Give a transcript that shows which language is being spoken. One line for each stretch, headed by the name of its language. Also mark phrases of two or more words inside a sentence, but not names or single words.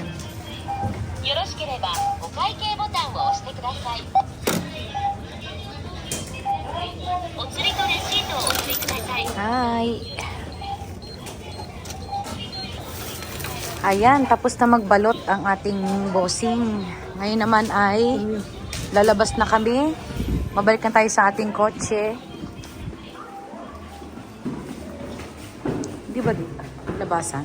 Japanese: よろしければお会計ボタンを押してください。お釣りとレシートをお取りください。
English: Hi.
Filipino: Ayan, tapos na magbalot ang ating bossing. Ngayon naman ay lalabas na kami. Mabalik na tayo sa ating kotse. Di ba labasan?